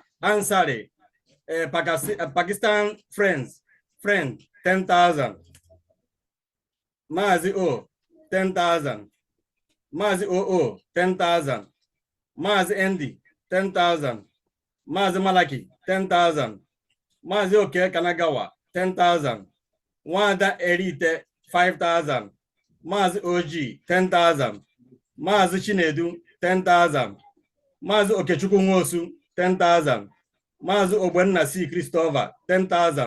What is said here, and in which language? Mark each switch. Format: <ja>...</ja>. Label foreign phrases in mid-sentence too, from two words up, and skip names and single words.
<en>Ansari, Pakistan friend, 10,000. Mazi O, 10,000. Mazi OO, 10,000. Mazi Endi, 10,000. Mazi Malaki, 10,000. Mazi Oke Kanagawa, 10,000. Wanda Erite, 5,000. Mazi OG, 10,000. Mazi Chinedu, 10,000. Mazi Okechukwu Nwosu, 10,000. Mazi Ogbenna C. Christopher, 10,000.</en>